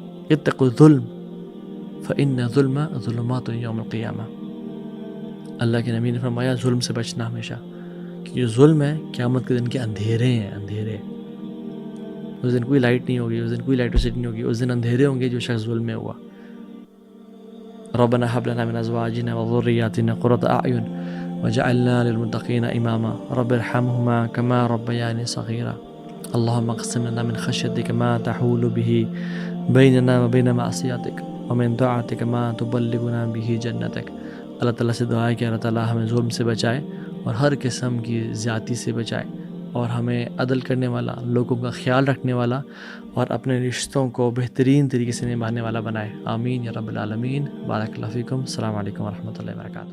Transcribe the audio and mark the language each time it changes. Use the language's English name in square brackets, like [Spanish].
[Arabic] اتقوا الظلم فإن الظلم ظلمات یوم القیامہ. [Urdu] اللہ کے نبی نے فرمایا ظلم سے بچنا ہمیشہ, کہ جو ظلم ہے قیامت کے دن کے اندھیرے ہیں, اندھیرے. اس دن کوئی لائٹ نہیں ہوگی, اس دن کوئی الیکٹریسٹی نہیں ہوگی, اس دن اندھیرے ہوں گے جو شخص ظلم میں ہوا. [Arabic] ربنا هب لنا من ازواجنا وذرياتنا قرة اعین. وجعلنا للمتقين إماما رب ارحمهما كما ربياني صغيرا اللهم اقسم لنا من خشيتك ما تحول به بيننا وبين معصيتك ومن طاعتك ما تبلغنا به جنتك. [Urdu] اللہ تعالیٰ سے دعا ہے کہ اللہ تعالیٰ ہمیں ظلم سے بچائے اور ہر قسم کی زیادتی سے بچائے اور ہمیں عدل کرنے والا، لوگوں کا خیال رکھنے والا اور اپنے رشتوں کو بہترین طریقے سے نبھانے والا بنائے. آمین یا رب العالمین. بارک اللہ فیکم. السلام علیکم ورحمۃ اللہ وبرکاتہ.